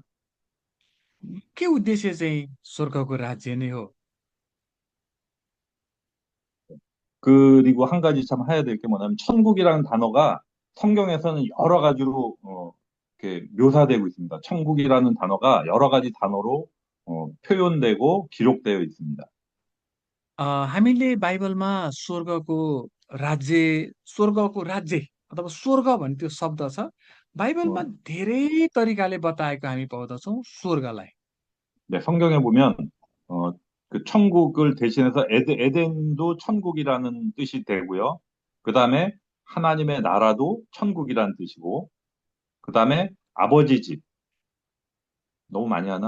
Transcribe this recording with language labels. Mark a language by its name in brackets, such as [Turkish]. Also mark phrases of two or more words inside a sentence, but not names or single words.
[Nepali] के उद्देश्य चाहिँ स्वर्गको राज्य नै हो। [Korean] 그리고 한 가지 참 해야 될 게 뭐냐면 천국이라는 단어가 성경에서는 여러 가지로 이렇게 묘사되고 있습니다. 천국이라는 단어가 여러 가지 단어로 표현되고 기록되어 있습니다. [Nepali] हामीले बाइबलमा स्वर्गको राज्य अथवा स्वर्ग भन्ने त्यो शब्द छ, बाइबलमा 어, धेरै तरिकाले बताएको हामी पाउँदछौँ स्वर्गलाई। [Korean] 네, 성경에 보면 어, 그 천국을 대신해서 에덴도 천국이라는 뜻이 되고요. 그 다음에 하나님의 나라도 천국이라는 뜻이고, 그 다음에 아버지 집 너무 많이 하나?